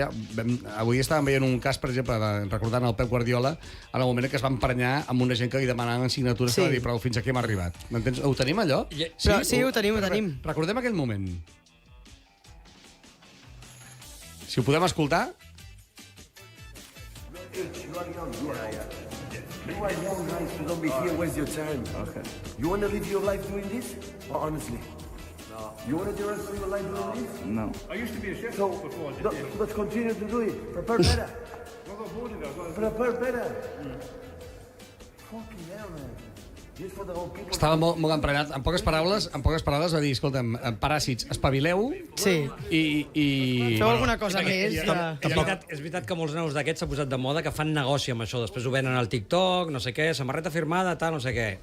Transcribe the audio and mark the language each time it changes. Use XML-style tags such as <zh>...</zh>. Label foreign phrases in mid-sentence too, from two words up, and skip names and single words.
<ca>Avui estàvem veient un cas, per exemple, recordant el Pep Guardiola, en el moment que es va emprenyar amb una gent que li demanaven signatures que va dir, però fins aquí hem arribat. M'entens? Ho tenim, allò? Sí, ho tenim. Recordem aquell moment. Si ho podem escoltar...</ca> <en>You are young, guys. You don't be here. Where's your time? Okay. You want to live your life doing this? Or honestly? No. You want to do the rest of your life doing this? No. I used to be a chef before. Let's continue to do it. Prepare better. Prepare better. Fucking hell, man.</en> <ca>Estava molt emprenyat. En poques paraules va dir, escolta'm, paràsits, espavileu i... Feu alguna cosa més. És veritat que molts nanos d'aquests s'ha posat de moda que fan negoci amb això. Després ho venen al TikTok, no sé què, samarreta firmada, tal, no sé què.</ca>